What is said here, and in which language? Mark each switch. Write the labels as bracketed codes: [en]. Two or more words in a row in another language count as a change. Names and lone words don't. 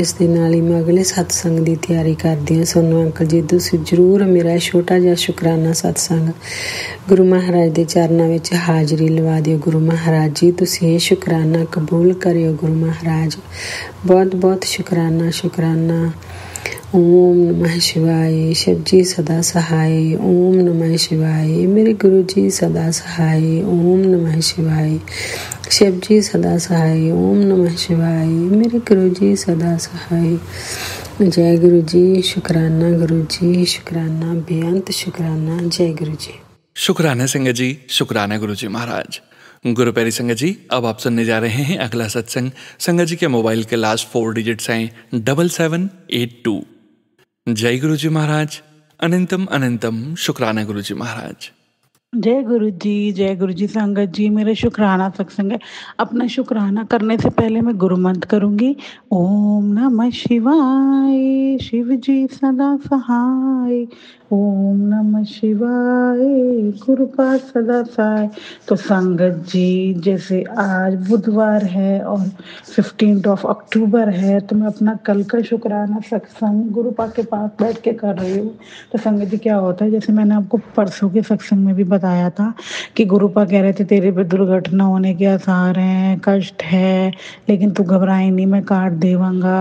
[pa] ਇਸ ਦੇ ਨਾਲ ਹੀ ਮੈਂ ਅਗਲੇ ਸਤਸੰਗ ਦੀ ਤਿਆਰੀ ਕਰਦੀ ਹਾਂ। ਸੋਨੂੰ ਅੰਕਲ ਜੀ ਤੁਸੀਂ ਜ਼ਰੂਰ ਮੇਰਾ ਛੋਟਾ ਜਿਹਾ ਸ਼ੁਕਰਾਨਾ ਸਤਸੰਗ ਗੁਰੂ ਮਹਾਰਾਜ ਦੇ ਚਰਨਾਂ ਵਿੱਚ ਹਾਜ਼ਰੀ ਲਵਾ ਦਿਓ ਗੁਰੂ ਮਹਾਰਾਜ ਜੀ। ਤੁਸੀਂ ਇਹ ਸ਼ੁਕਰਾਨਾ ਕਬੂਲ ਕਰਿਓ ਗੁਰੂ ਮਹਾਰਾਜ। ਬਹੁਤ ਬਹੁਤ ਸ਼ੁਕਰਾਨਾ ਸ਼ੁਕਰਾਨਾ। [sa] ओम नमः शिवाय। [hi] शिव जी सदा सहाय। [sa] ओम नमः शिवाय। [hi] मेरे गुरु जी सदा सहाय। [sa] ओम नमः शिवाय। [hi] शिव जी सदा सहाय। [sa] ओम नमः शिवाय। [hi] मेरे गुरु जी सदा सहाय। जय गुरु जी। शुकराना गुरु जी, शुकराना बेअंत शुकराना। जय गुरु जी। शुक्राना संगत जी, शुक्राना गुरु जी महाराज। गुरु प्यारी संगत जी, अब आप सुनने जा रहे हैं अगला सत्संग। संगत जी के मोबाइल के लास्ट 4 डिजिट्स हैं 7782। जय गुरु जी महाराज। अनंतम अनंतम शुक्राना गुरु जी महाराज। जय गुरु जी, जय गुरु जी। संगत जी मेरा शुक्राना सत्संग है। अपना शुक्राना करने से पहले मैं गुरु मंत्र करूंगी। [sa] ओम नमः शिवाय। [hi] शिव जी सदा सहाय। [sa] ओम नमः शिवाय। [hi] कृपा सदा सहाय। तो संगत जी जैसे आज बुधवार है और 15 अक्टूबर है, तो मैं अपना कल का शुक्राना सत्संग गुरु पा के पास बैठ के कर रही हूँ। तो संगत जी क्या होता है, जैसे मैंने आपको परसों के सत्संग में भी बताया था कि गुरुपा कह रहे थे तेरे पे दुर्घटना होने के आसार हैं, कष्ट है, लेकिन तू घबराए नहीं, मैं काट देवांगा।